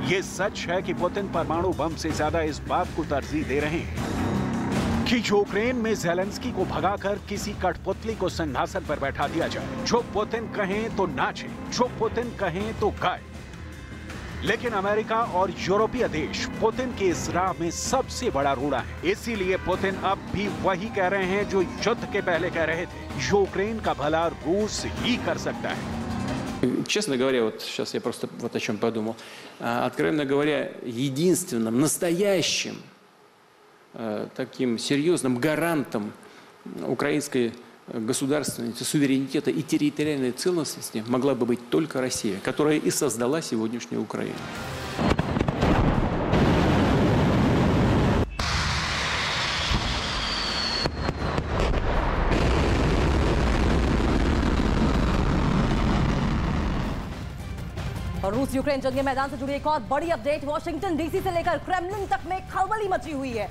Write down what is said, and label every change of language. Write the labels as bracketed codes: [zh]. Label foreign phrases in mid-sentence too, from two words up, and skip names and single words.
[hi] ये सच है कि पुतिन परमाणु बम से ज्यादा इस बात को तरजीह दे रहे हैं कि यूक्रेन में ज़ेलेंस्की को भगाकर किसी कठपुतली को सिंहासन पर बैठा दिया जाए, जो पुतिन कहें तो नाचे, जो पुतिन कहें तो गाए। लेकिन अमेरिका और यूरोपीय देश पुतिन के इस राह में सबसे बड़ा रोड़ा है। इसीलिए पुतिन अब भी वही कह रहे हैं जो युद्ध के पहले कह रहे थे, यूक्रेन का भला रूस ही कर सकता है। [ru] Честно говоря, вот сейчас я просто вот о чем подумал. Откровенно говоря, единственным настоящим таким серьезным гарантом украинской государственности, суверенитета и территориальной целостности могла бы быть только Россия, которая и создала сегодняшнюю Украину. [hi] और रूस यूक्रेन जंग के मैदान से जुड़ी एक और बड़ी अपडेट, वॉशिंगटन डीसी से लेकर क्रेमलिन तक में खलबली मची हुई है।